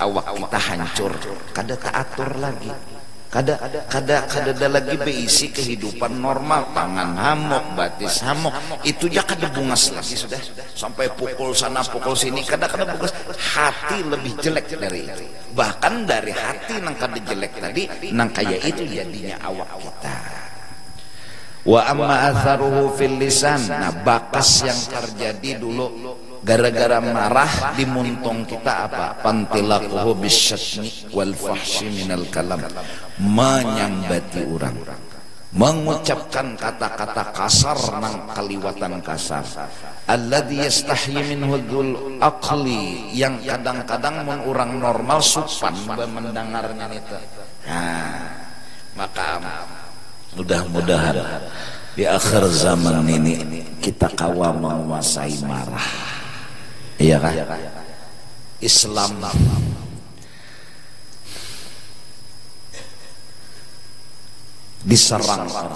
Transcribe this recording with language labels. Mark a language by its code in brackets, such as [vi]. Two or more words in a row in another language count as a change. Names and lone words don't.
[bjn] Awak kita hancur, kada taatur lagi, kada ada lagi beisi kehidupan normal. Tangan hamok, batis hamok, itu ya kada bungas lagi sudah. Sampai pukul sana pukul sini kada bungas. Hati lebih jelek dari itu. Bahkan dari hati nang kada jelek tadi, nang kaya itu jadinya awak kita. [ar] وأما أثره في اللسان. [bjn] Nah, bakas yang terjadi dulu gara-gara marah dimuntung kita apa? [ar] فينطلق بالشتم والفحش من الكلام, [bjn] menyambati orang, mengucapkan kata-kata kasar nang kaliwatan kasar. [ar] الذي يستحيي منه ذو العقل, [bjn] yang kadang-kadang mun urang normal supan mendengarnya itu. Nah, maka mudah-mudahan di akhir zaman ini kita kawa menguasai marah. Iya kan? Islam diserang orang.